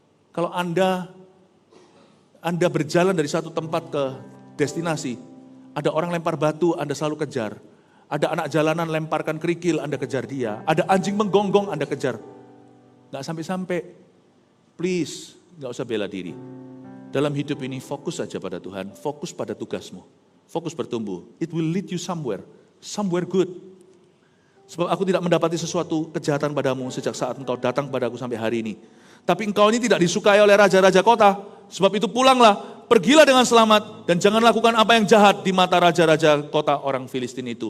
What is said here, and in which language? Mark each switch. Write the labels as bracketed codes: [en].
[id] Kalau Anda berjalan dari satu tempat ke destinasi, ada orang lempar batu, Anda selalu kejar. Ada anak jalanan lemparkan kerikil, Anda kejar dia. Ada anjing menggonggong, Anda kejar. Gak sampai-sampai. Please, gak usah bela diri. Dalam hidup ini fokus saja pada Tuhan, fokus pada tugasmu. Fokus bertumbuh. [en] It will lead you somewhere good. [id] Sebab aku tidak mendapati sesuatu kejahatan padamu sejak saat engkau datang kepadaku sampai hari ini. Tapi engkau ini tidak disukai oleh raja-raja kota. Sebab itu pulanglah, pergilah dengan selamat, dan jangan lakukan apa yang jahat di mata raja-raja kota orang Filistin itu.